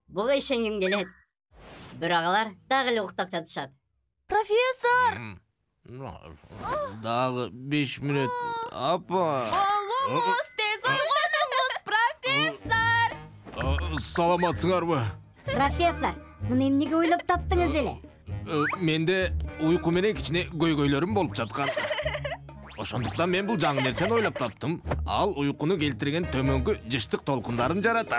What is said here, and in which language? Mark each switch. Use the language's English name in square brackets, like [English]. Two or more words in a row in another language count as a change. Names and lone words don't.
[Kyrgyz] Буга ишенгим келет. Бирок алар дагы эле уктап жатышат. Профессор! Дагы 5 мүнөт. Апа. Оğlumuz tez uyg'onamiz, professor. Саламатсыңарбы? Профессор, муну эмнеге ойлоп таптыңыз эле? Менде уйку менен кичине көйгөйлөрүм болуп жаткан. Ошондуктан мен бул жаңы нерсени ойлоп таптым. Ал уйкуну келтирген төмөнкү жыштык толкундарын жаратат.